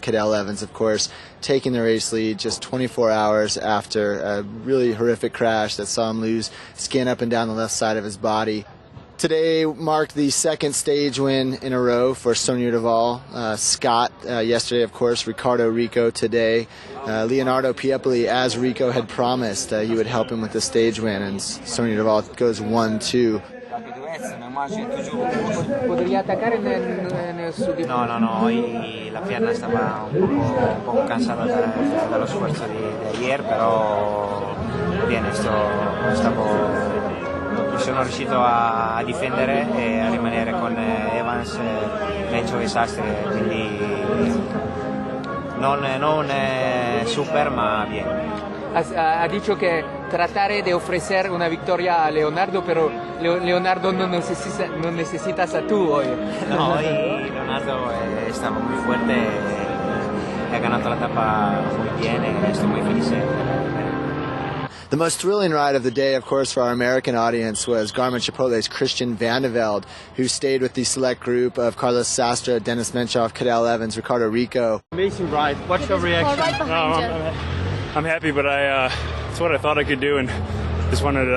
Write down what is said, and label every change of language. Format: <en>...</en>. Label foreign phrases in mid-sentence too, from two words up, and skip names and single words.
<en>Cadel Evans, of course, taking the race lead just 24 hours after a really horrific crash that saw him lose skin up and down the left side of his body. Today marked the second stage win in a row for Sonia Devall. Scott yesterday, of course, Riccardo Rico today. Leonardo Piepoli, as Rico had promised, he would help him with the stage win, and Sonia Devall goes 1-2.</en> <it>No,</it> <es>la pierna</es> <it>stava un po' cansata dallo sforzo di ieri, però bene, sono riuscito a difendere e a rimanere con Evans, Mencio e Sastre, quindi non super ma bien.</it> <es>Ha dicho que trataré de ofrecer una victoria a Leonardo, pero Leonardo no necesitas a tú hoy. No, hoy Leonardo estaba muy fuerte, ha ganado la etapa muy bien, estoy muy feliz.</es> <en>The most thrilling ride of the day, of course, for our American audience was Garmin Chipotle's Christian Vande Velde, who stayed with the select group of Carlos Sastre, Denis Menchov, Cadel Evans, Riccardo Rico. Amazing ride. What's your reaction? Right behind you. I'm happy, but it's what I thought I could do, and just wanted to.</en>